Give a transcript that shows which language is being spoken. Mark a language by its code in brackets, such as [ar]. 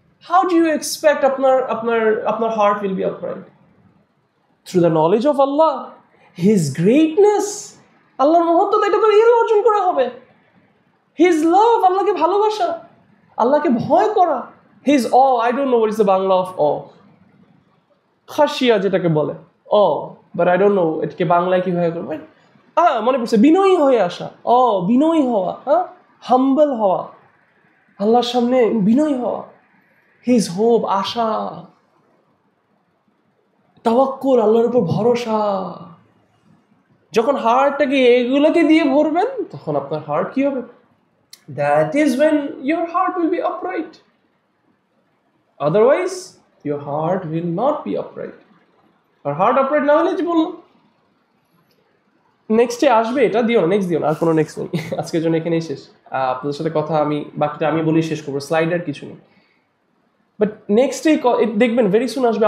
[en] How do you expect [bn] আপনার [en] heart will be upright? Through the knowledge of Allah, His greatness, [bn] আল্লাহর মহত্ত্ব, এটা তো ইলম অর্জন করা হবে। [en] His love, [bn] আল্লাহকে ভালোবাসা, আল্লাহকে ভয় করা। [en] His awe, I don't know what is the Bangla of awe. [bn] Khashia যেটাকে বলে awe, [en] but I don't know [bn] এটাকে বাংলায় কিভাবে করবে। মনে পড়ছে, বিনয়ী হয়ে আসা, বিনয়ী হওয়া, হাম্বল হওয়া, আল্লাহর সামনে বিনয়ী হওয়া। [en] His hope, [bn] আশা, তাওয়াক্কুল, আল্লাহর উপর ভরসা। যখন হার্টটাকে এগুলোকে দিয়ে ভরবেন তখন আপনার হার্ট কি হবে? [en] That is when your heart will be upright. Otherwise, your heart will not be upright. [bn] আর heart upright না হলে যে বললাম, নেক্সটে আসবে, এটা দিও না, নেক্সট দিও না, আর কোনো নেক্সট নেই। আজকের জন্য এখানেই শেষ। আপনাদের সাথে কথা বাকিটা আমি বলি শেষ করবো, স্লাইড আর কিছু নেই। বাট নেক্সট দেখবেন [en] very soon [bn] আসবে।